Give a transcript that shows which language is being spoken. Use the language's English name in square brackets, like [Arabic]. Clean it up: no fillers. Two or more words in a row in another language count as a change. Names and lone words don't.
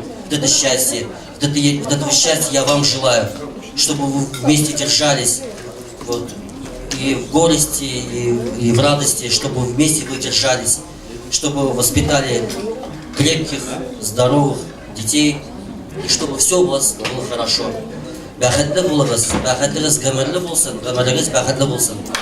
[Russian] Вот это счастье, вот этого счастья я вам желаю, чтобы вы вместе держались, вот, и в горести, и в радости, чтобы вместе вы держались, чтобы вы воспитали крепких, здоровых детей, и чтобы все у вас было хорошо. [Tatar] Бәхетле булыгыз, бәхетлегез гомерле булсын, гомерегез бәхетле булсын.